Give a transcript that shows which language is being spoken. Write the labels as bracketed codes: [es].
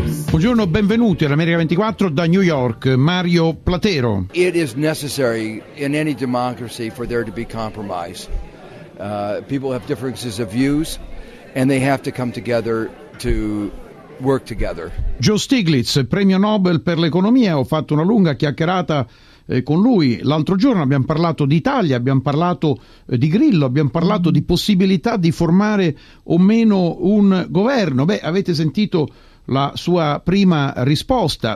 [it] Buongiorno, benvenuti all'America 24 da New York, Mario Platero. [en] It is necessary in any democracy for there to be compromise. People have differences of views and they have to come together to work together. [it] Joe Stiglitz, premio Nobel per l'economia, ho fatto una lunga chiacchierata con lui l'altro giorno. Abbiamo parlato d'Italia, abbiamo parlato di Grillo, abbiamo parlato di possibilità di formare o meno un governo. Beh, avete sentito la sua prima risposta.